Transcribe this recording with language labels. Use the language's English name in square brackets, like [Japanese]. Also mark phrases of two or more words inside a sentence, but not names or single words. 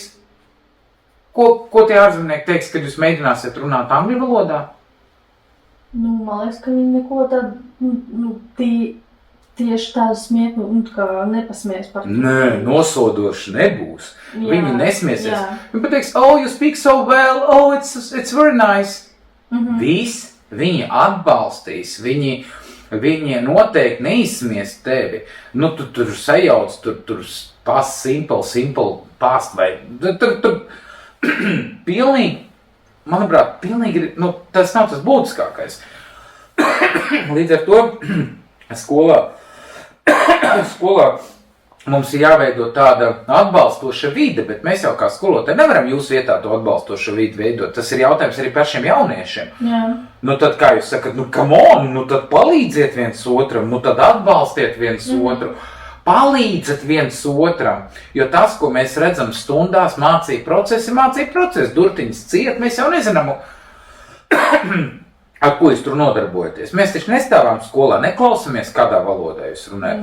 [Latvian] Ko tie ārzemnieki teiks, kad jūs mēģināsiet runāt angļu valodā? Man liekas, ka viņi neko tādu, tieši tādu smieku, kā nepasmies par to. Nē, nosodoši nebūs. Jā, Viņi nesmiesies. jā. Viņi pateiks, [English] oh, you speak so well, oh, it's very nice. [Latvian] Viss, viņi atbalstīs, viņi noteikti neizsmies tevi. Tu tur sajauc, tur [English] simple past [Latvian] vai tur pilnīgi, manuprāt, pilnīgi, tas nav tas būtiskākais. Līdz ar to skolā mums ir jāveido tāda atbalstoša vide, bet mēs jau kā skolotāji nevaram jūsu vietā to atbalstošu vidi veidot. Tas ir jautājums arī pašiem jauniešiem. Jā. Tad, kā jūs sakat, [English] come on, [Latvian] tad palīdziet viens otram, tad atbalstiet viens otru, palīdzat viens otram, jo tas, ko mēs redzam stundās, mācību procesi, durtiņas ciet, mēs jau nezinām, ar ko jūs tur nodarbojaties. Mēs taču nestāvām skolā, neklausamies, kādā valodā jūs runājat.